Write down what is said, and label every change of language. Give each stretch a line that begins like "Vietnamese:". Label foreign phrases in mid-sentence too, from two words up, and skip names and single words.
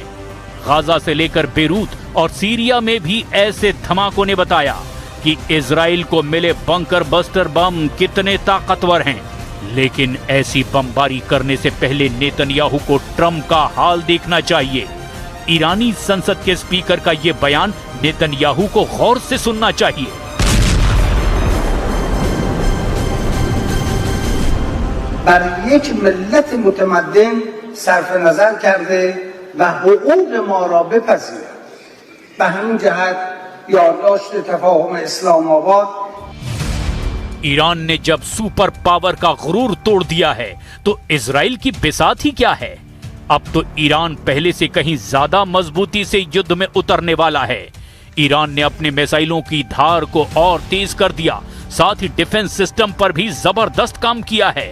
Hindi: गाजा से लेकर बेरूत और सीरिया में भी ऐसे धमाकों ने बताया कि इजराइल को मिले
English: bunker buster bomb
Hindi: कितने ताकतवर हैं। लेकिन ऐसी बमबारी करने से पहले नेतन्याहू को ट्रंप का हाल देखना चाहिए। ईरानी संसद के स्पीकर का यह बयान नेतन्याहू को गौर से सुनना चाहिए।
Persian: بر یک ملت متمدن صرف نظر کرده و حقوق ما را بپذیرد. به همین جهت یادداشت تفاهم اسلام آباد
Hindi: ईरान ने जब
English: super power
Hindi: का गुरूर तोड़ दिया है तो इजराइल की बिसात ही क्या है। अब तो ईरान पहले से कहीं ज्यादा मजबूती से युद्ध में उतरने वाला है। ईरान ने अपने मिसाइलों की धार को और तेज कर दिया, साथ ही
English: defense system
Hindi: पर भी जबरदस्त काम किया है।